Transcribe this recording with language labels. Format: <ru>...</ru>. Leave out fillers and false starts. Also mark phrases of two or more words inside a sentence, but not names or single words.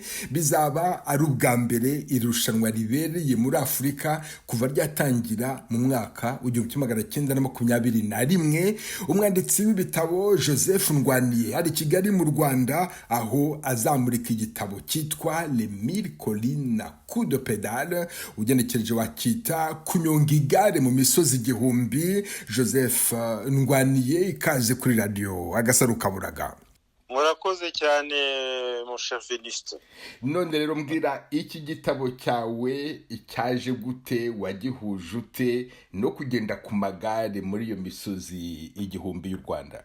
<rw>Bizaba ari ubwa mbere iri rushanwa ribereye muri Afurika kuva ryatangira mu mwaka w'1921. Umwanditsi w'ibitabo Joseph Ndwaniye ari Kigali mu Rwanda, aho azamurika igitabo cyitwa Les 1000 collines à coups de pédale, ugenekereje wakita kunyonga igare mu misozi igihumbi. Joseph Ndwaniye, ikaze kuri radio Agasaro Kaburaga. Murakoze cyane mushafiniste. None rero mbwira, iki gitabo cyawe cyaje gute, wagihuje ute no kugenda ku magare muri iyo misozi igihumbi y'u Rwanda?</rw>